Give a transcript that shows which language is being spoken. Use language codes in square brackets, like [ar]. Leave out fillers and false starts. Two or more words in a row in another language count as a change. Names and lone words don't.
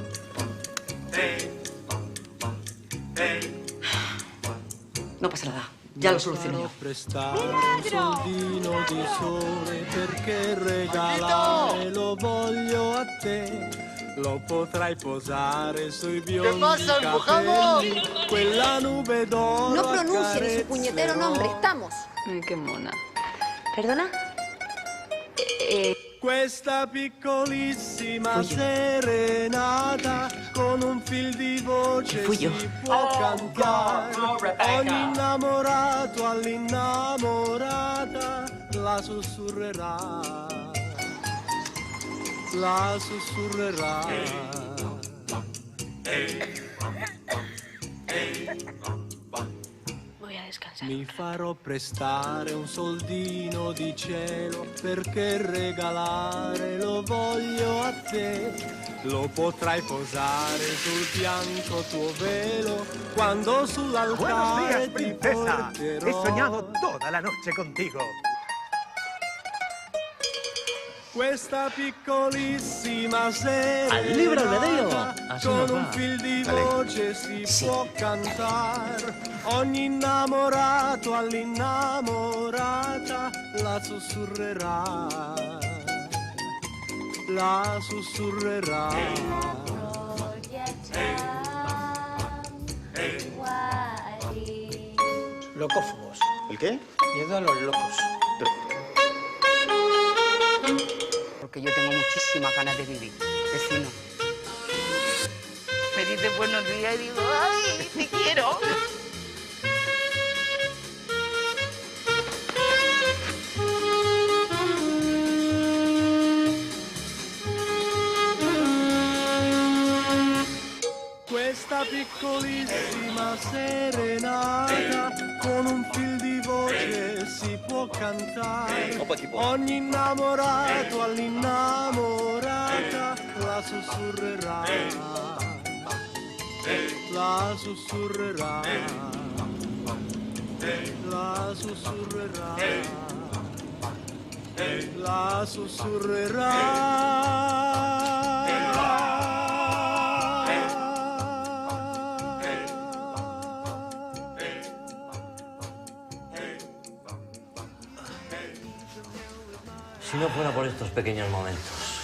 [es] No pasa nada. Ya lo solucioné yo. [it] Un soldino di sole perché regalare lo voglio a te. Lo potrai posare sui biondi capelli, quella nube d'oro. [es] No pronuncien su puñetero nombre, estamos. Ay, qué mona. ¿Perdona? [it] Questa piccolissima serenata con un fil di voce Fui io. si può cantare. Ogni innamorato all'innamorata la sussurrerà. La sussurrerà. [es] Voy a descansar. [it] Mi farò prestare un soldino di cielo perché regalare lo voglio a te. Lo potrai posare sul bianco tuo velo quando sull'altare [es] Buenos días, [it] ti [es] princesa. [it] porterò. [es] He soñado toda la noche contigo. [it] Questa piccolissima [es] Al libre albedrío. [it] serenata [es] Así [it] con [es] nos [it] un [es] va. [it] fil di [es] Dale. [it] voce si può cantare. Ogni innamorato all'innamorata la sussurrerà. La sussurrerà. [es] Locófobos. ¿El qué? Miedo a los locos. Porque yo tengo muchísimas ganas de vivir, vecino. Me dice buenos días y digo, ¡ay, te quiero! [it] Questa piccolissima serenata con un fil di voce si può cantare. Ogni innamorato all'innamorata la sussurrerà. La sussurrerà. La sussurrerà. La [es] Si no fuera por estos pequeños momentos.